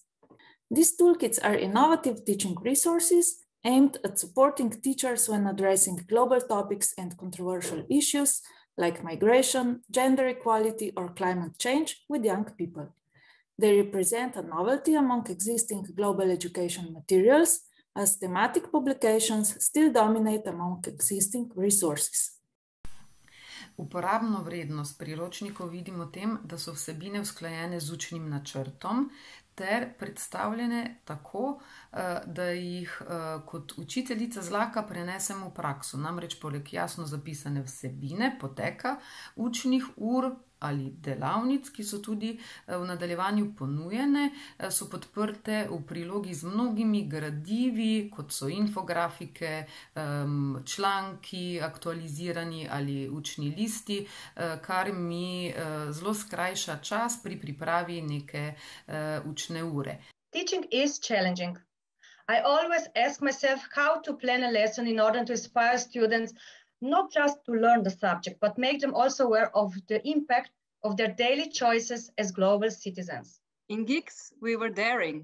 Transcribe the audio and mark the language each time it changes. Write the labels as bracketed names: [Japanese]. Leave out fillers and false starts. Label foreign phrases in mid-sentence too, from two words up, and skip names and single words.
[English] These toolkits are innovative teaching resources aimed at supporting teachers when addressing global topics and controversial issues like migration, gender equality, or climate change with young people. They represent a novelty among existing global education materials, as thematic publications still dominate among existing resources. [Slovenian] Uporabno vrednost priročnikov vidimo v tem, da so vsebine usklajene z učnim načrtom ter predstavljene tako, da jih kot učiteljica zlahka prenesemo v prakso. Namreč poleg jasno zapisane vsebine, poteka, učnih ur ali delavnic, ki so tudi v nadaljevanju ponujene, so podprte v prilogi z mnogimi gradivi, kot so infografike, članki, aktualizirani ali učni listi, kar mi zelo skrajša čas pri pripravi neke učne ure. [English] Teaching is challenging. I always ask myself how to plan a lesson in order to inspire students not just to learn the subject, but make them also aware of the impact of their daily choices as global citizens. In GIGS, we were daring.